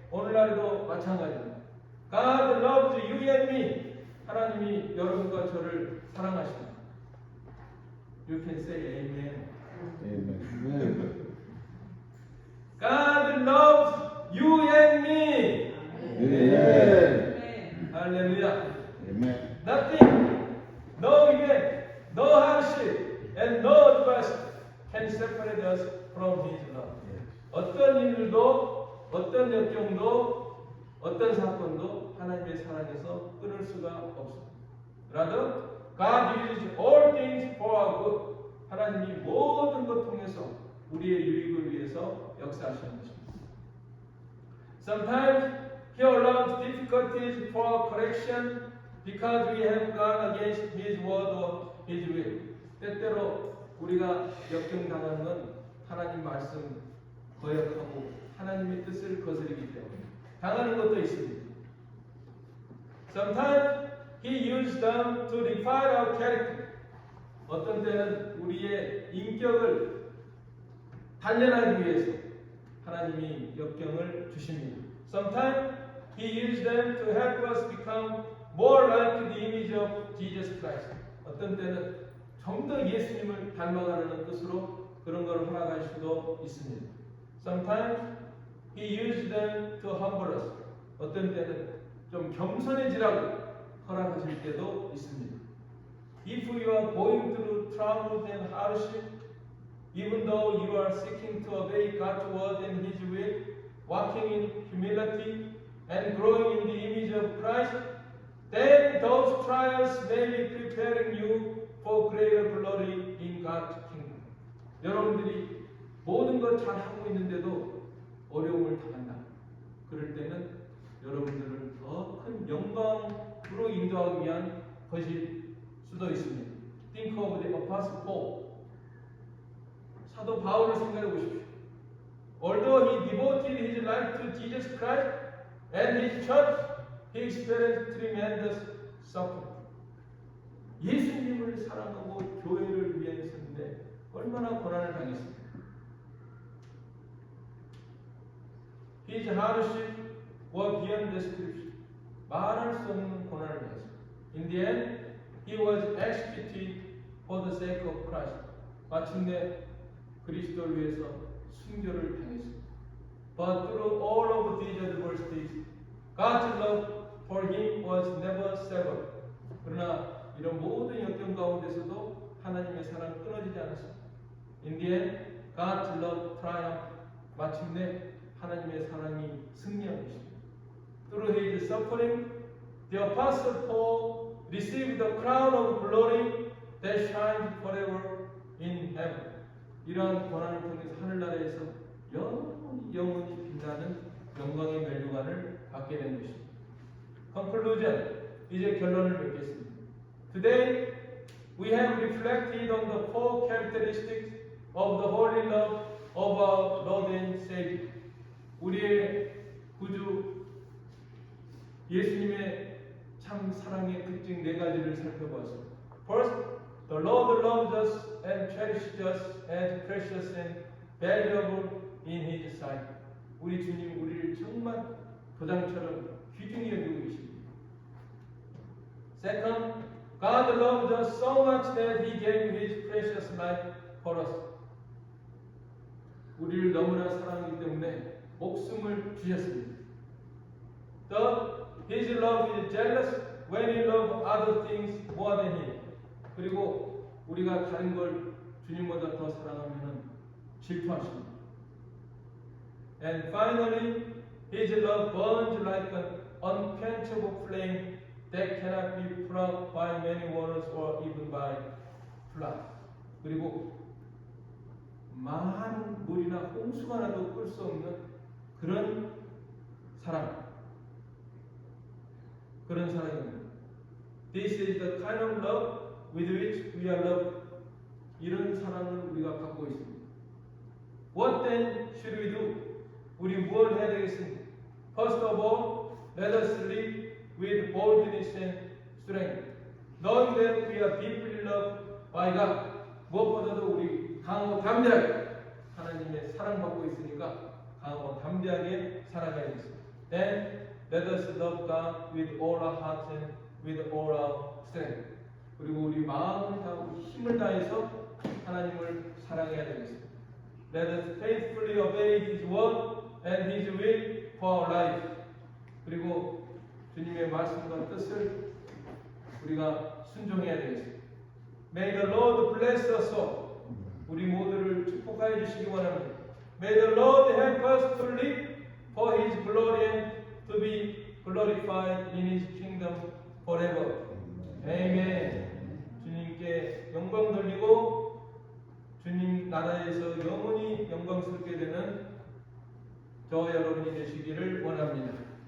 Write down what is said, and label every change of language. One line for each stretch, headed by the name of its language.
Korean: 오늘날에도 마찬가지입니다.
English: God loves you and me.
Korean: 하나님이 여러분과 저를 사랑하십니다.
English: You can say amen. Amen. God loves you and me. Amen. Hallelujah. Amen. Nothing, no event, no hardship, and no adversity can separate us from His love.
Korean: 어떤 일들도, 어떤 역경도, 어떤 사건도 하나님의 사랑에서 끊을 수가 없습니다.
English: Rather, God uses all things for our good.
Korean: 하나님이 모든 것 통해서 우리의 유익을 위해서 역사하시는 것입니다.
English: Sometimes He allows difficulties for correction because we have gone against His word or His will.
Korean: 때때로 우리가 역경당하는 건 하나님 말씀 거역하고 하나님의 뜻을 거스르기 때문에 당하는 것도 있습니다.
English: Sometimes He used them to refine our character.
Korean: 어떤 때는 우리의 인격을 단련하기 위해서 하나님이 역경을 주십니다.
English: Sometimes He used them to help us become more like the image of Jesus Christ.
Korean: 어떤 때는 좀 더 예수님을 닮아가려는 뜻으로 그런 걸 허락할 수도 있습니다.
English: Sometimes He used them to humble us.
Korean: 어떤 때는 좀 겸손해지라고 허락하실 때도 있습니다.
English: If you are going through troubles and hardship, even though you are seeking to obey God's word and His will, walking in humility and growing in the image of Christ, then those trials may be preparing you for greater glory in God's kingdom.
Korean: 여러분들이 모든 것 잘하고 있는데도 어려움을 당한다. 그럴 때는 여러분들을 더 큰 영광으로 인도하기 위한 것일 수도 있습니다.
English: Think of the Apostle Paul.
Korean: 사도 바울을 생각해 보십시오.
English: Although he devoted his life to Jesus Christ and His church, he experienced tremendous suffering.
Korean: 예수님을 사랑하고 교회를 위해 했는데 얼마나 고난을 당했습니까?
English: His hardship was beyond description.
Korean: 말할 수 없는 고난을 당했습니다.
English: In the end, he was executed for the sake of Christ.
Korean: 마침내 그리스도를 위해서 순교를 당했습니다.
English: But through all of these adversities, God's love for him was never severed.
Korean: 그러나 이런 모든 역경 가운데서도 하나님의 사랑은 끊어지지 않았습니다.
English: In the end, God's love triumphed.
Korean: 마침내 하나님의 사랑이 승리한 것입니다.
English: Through his suffering, the Apostle Paul received the crown of glory that shines forever in heaven.
Korean: 이러한 고난을 통해서 하늘나라에서 영원히 빛나는 영광의 멸류관을 받게 된 것입니다.
English: Conclusion,
Korean: 이제 결론을 맺겠습니다.
English: Today, we have reflected on the four characteristics of the holy love of our Lord and Savior.
Korean: 우리의 구주 예수님의 참 사랑의 특징 네 가지를 살펴보았습니다.
English: First, the Lord loves us and cherishes us as precious and valuable in His sight.
Korean: 우리 주님 우리를 정말 도장처럼 귀중히 여기고 계십니다.
English: Second, God loved us so much that He gave His precious life for us.
Korean: 우리를 너무나 사랑하기 때문에 목숨을 주셨습니다.
English: Third, His love is jealous when we love other things more than Him.
Korean: 그리고 우리가 다른 걸 주님보다 더 사랑하면 질투하십니다.
English: And finally, His love burns like an unquenchable flame that cannot be put out by many waters or even by flood.
Korean: 그리고 많은 물이나 홍수가 나도 끌 수 없는 그런 사랑. 그런 사랑입니다.
English: This is the kind of love with which we are loved.
Korean: 이런 사랑을 우리가 갖고 있습니다.
English: What then should we do?
Korean: 우리 무엇을 해야 되겠습니까?
English: First of all, let us live with boldness and strength, knowing that we are deeply loved by God.
Korean: 무엇보다도 우리 강하고 담대하게 하나님의 사랑받고 있으니까 강하고 담대하게 살아가야 되겠습니다.
English: Then let us love God with all our hearts and with all our strength.
Korean: 그리고 우리 마음을 다하고 힘을 다해서 하나님을 사랑해야 되겠습니다.
English: Let us faithfully obey His word and His will for our life.
Korean: 그리고 주님의 말씀과 뜻을 우리가 순종해야 되겠습니다.
English: May the Lord bless us all.
Korean: 우리 모두를 축복하여 주시기 원합니다.
English: May the Lord help us to live for His glory and to be glorified in His kingdom forever. Amen.
Korean: 주님께 영광 돌리고 주님 나라에서 영원히 영광스럽게 되는 저 여러분이 되시기를 원합니다.